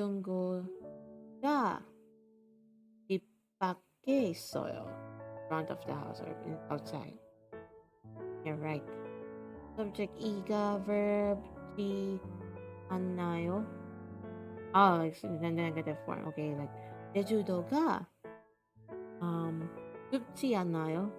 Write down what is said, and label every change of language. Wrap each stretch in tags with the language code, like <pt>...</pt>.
<ko>자전거가 집 밖에 있어요.</ko> <en>Front of the house or outside. Yeah, right.</en> <ko>Subject 이가 verb 지 않나요?</ko> <en>Like negative form. Okay, like</en> <ko>제주도가 춥지 않아요?</ko>